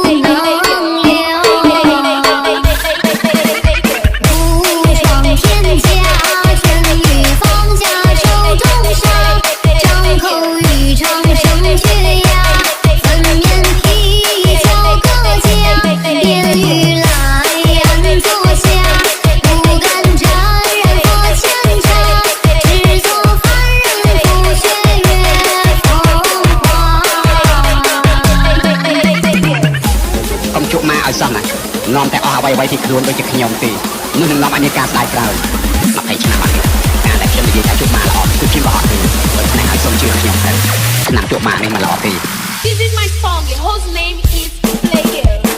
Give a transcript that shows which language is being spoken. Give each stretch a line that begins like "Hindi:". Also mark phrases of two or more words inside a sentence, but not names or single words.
Chinese: 不闯天下，春雨放下手中沙，张口欲唱声绝呀，粉面皮巧各家，烟雨来安坐下，不敢沾染佛前茶，只做凡人不学月风华。
Khmer: កុំជួបម៉ាឲ្យសោះណានាំតែអស់អ្វីៗពីខ្លួនដូចជាខ្ញុំទេនោះនឹងនាំឲ្យមានការស្ដាយក្រោយ20ឆ្នាំមកនេះការដែលខ្ញុំនិយាយថាជួបម៉ាល្អគឺខ្ញុំអត់ទេដូច្នេះឲ្យសូមជឿខ្ញុំទៅឆ្នាំជួបម៉ានេះមិនល្អទេ
English: This is my song whose name is Player